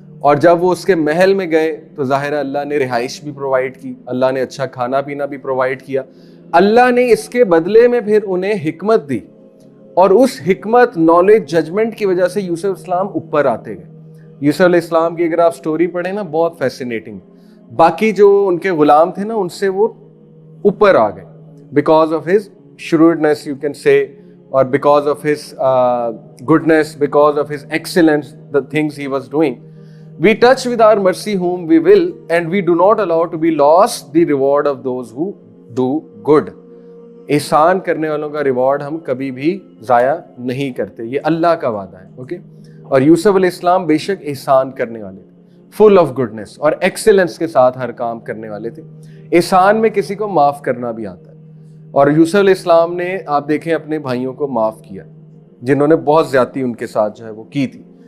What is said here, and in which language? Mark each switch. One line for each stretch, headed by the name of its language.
Urdu: اور جب وہ اس کے محل میں گئے تو ظاہر ہے اللہ نے رہائش بھی پرووائڈ کی، اللہ نے اچھا کھانا پینا بھی پرووائڈ کیا. اللہ نے اس کے بدلے میں پھر انہیں حکمت دی، اور اس حکمت، نالج، ججمنٹ کی وجہ سے یوسف علیہ السلام اوپر آتے گئے. یوسف علیہ السلام کی اگر آپ سٹوری پڑھیں نا بہت فیسینیٹنگ. باقی جو ان کے غلام تھے نا ان سے وہ اوپر آ گئے
English: Because of his shrewdness you can say, or because of his goodness, because of his excellence, the things he was doing. We touch with our mercy whom we will, and we do not allow to be lost the reward of those who do good.
Urdu: احسان کرنے والوں کا reward ہم کبھی بھی ضائع نہیں کرتے، یہ اللہ کا وعدہ ہے. اوکے. اور یوسف علیہ السلام بے شک احسان کرنے والے تھے،
English: full of goodness
Urdu: اور ایکسلنس کے ساتھ ہر کام کرنے والے تھے. احسان میں کسی کو معاف کرنا بھی آتا ہے. اور یوسف علیہ السلام نے آپ دیکھیں اپنے بھائیوں کو معاف کیا جنہوں نے بہت زیادتی ان کے ساتھ جو ہے وہ کی تھی.